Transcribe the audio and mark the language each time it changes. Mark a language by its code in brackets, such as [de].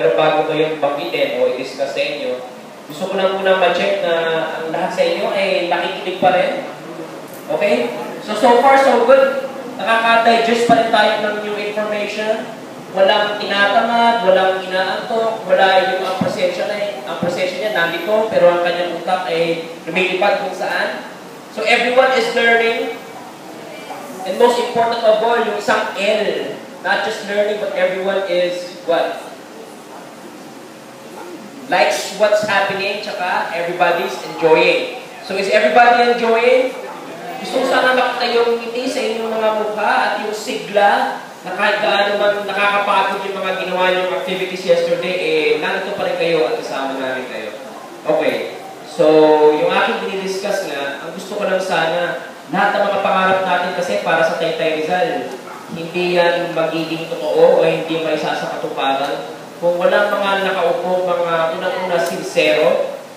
[tl] Pero bago ko yung banggitin o i-discuss sa inyo, gusto ko lang muna ma-check na ang lahat sa inyo ay nakikinig pa rin. Okay? [en] So far, so good. [tl] Nakaka-digest pa rin tayo ng new information. Walang tinatamad, walang inaantok, wala yung ang presensya niya nandito, pero ang kanyang utak ay lumilipad kung saan. [en] So everyone is learning. And most important of all, [tl] yung isang L. [en] Not just learning, but everyone is what? Likes what's happening, tsaka everybody's enjoying. So is everybody enjoying? [tl] Gusto ko sana makita yung ngiti sa inyong mga mukha at yung sigla na kahit gaano man nakakapagod yung mga ginawa niyong activities yesterday, nandito pa rin kayo at kasama namin kayo. Okay. So, yung aking dinidiscuss nga, ang gusto ko lang sana, lahat ng mga pangarap natin kasi para sa Taytay Rizal, hindi yan magiging totoo o hindi may isa sa katuparan. Kung walang mga nakaupo, mga unang-una sincero